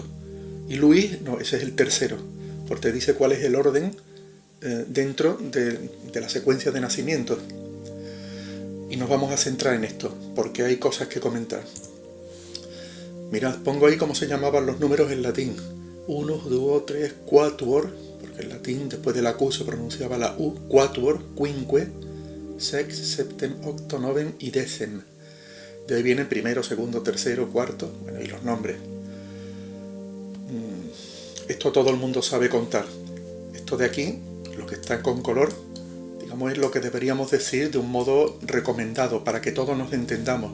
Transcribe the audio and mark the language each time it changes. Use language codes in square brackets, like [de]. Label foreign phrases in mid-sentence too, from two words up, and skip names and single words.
[es] Y Luis, no, ese es el 3, porque te dice cuál es el orden dentro de la secuencia de nacimientos. Y nos vamos a centrar en esto, porque hay cosas que comentar. Mirad, pongo ahí cómo se llamaban los números en latín. 1, 2, 3, 4, porque en latín después de la Q se pronunciaba la U, 4, [la] quinque, sex, septem, octo, noven y decem. [es] De ahí vienen primero, segundo, tercero, cuarto, bueno, y los nombres. Esto todo el mundo sabe contar. Esto de aquí, lo que está con color, digamos, es lo que deberíamos decir de un modo recomendado para que todos nos entendamos.